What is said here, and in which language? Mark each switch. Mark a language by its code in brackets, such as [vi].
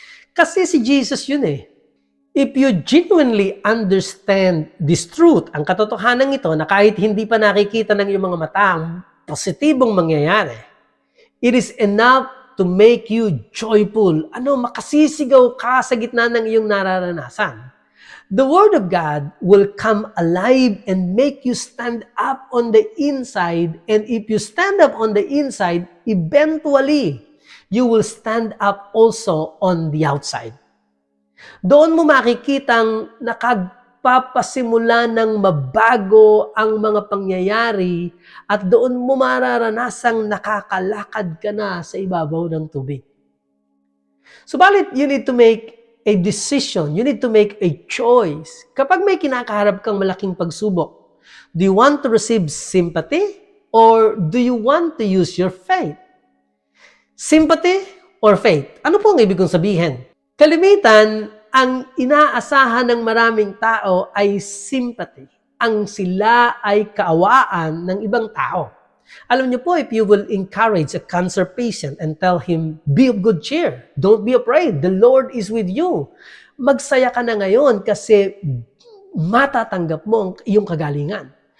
[tl] Kasi si Jesus yun eh. [en] If you genuinely understand this truth, ang katotohanan ito na kahit hindi pa nakikita ng iyong mga mata ang positibong mangyayari, it is enough to make you joyful. [tl] Makasisigaw ka sa gitna ng iyong nararanasan. [en] The Word of God will come alive and make you stand up on the inside. And if you stand up on the inside, eventually, you will stand up also on the outside. [tl] Doon mo makikitang nakagpapasimula ng mabago ang mga pangyayari at doon mo mararanasang nakakalakad ka na sa ibabaw ng tubig. [en] Subalit, you need to make a decision. You need to make a choice. [tl] Kapag may kinakaharap kang malaking pagsubok, [en] do you want to receive sympathy or do you want to use your faith? Sympathy or faith? [tl] Ano po ang ibig kong sabihin? Kalimitan, ang inaasahan ng maraming tao ay sympathy. Ang sila ay kaawaan ng ibang tao. Alam niyo po, [en] if you will encourage a cancer patient and tell him, be of good cheer, don't be afraid, the Lord is with you. [tl] Magsaya ka na ngayon kasi matatanggap mo ang iyong kagalingan.